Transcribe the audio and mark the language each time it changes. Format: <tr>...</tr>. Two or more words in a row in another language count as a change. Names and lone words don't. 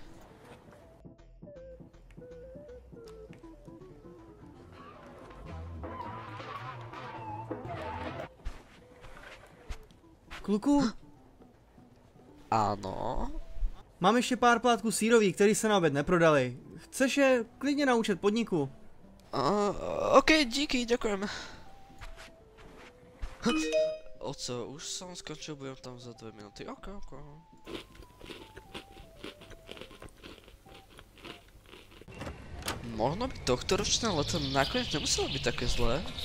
<cs>Kluku,</cs> <sk>Áno?</sk> <cs>mám ještě pár plátků sírových, který se na oběd neprodali. Chceš je klidně na účet podniku?</cs> <sk>OK, díky, ďakujem. Oco, už som skončil, budem tam za 2 minúty. OK. Možno by tohtoročné leto nakoniec nemuselo byť také zlé.</sk>